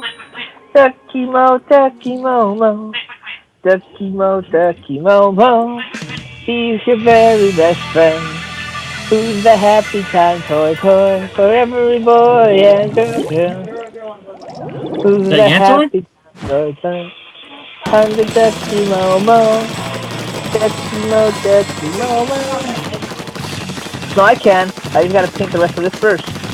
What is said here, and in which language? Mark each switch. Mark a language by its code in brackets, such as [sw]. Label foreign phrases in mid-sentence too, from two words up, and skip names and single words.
[en] Ducky mo, ducky mo mo. Ducky mo, ducky mo mo. He's your very best friend. Who's the happy time toy toy for every boy and girl? Who's the happy time toy toy? I'm the ducky mo mo. Ducky mo, ducky mo mo. No, I can. I just gotta paint the rest of this first.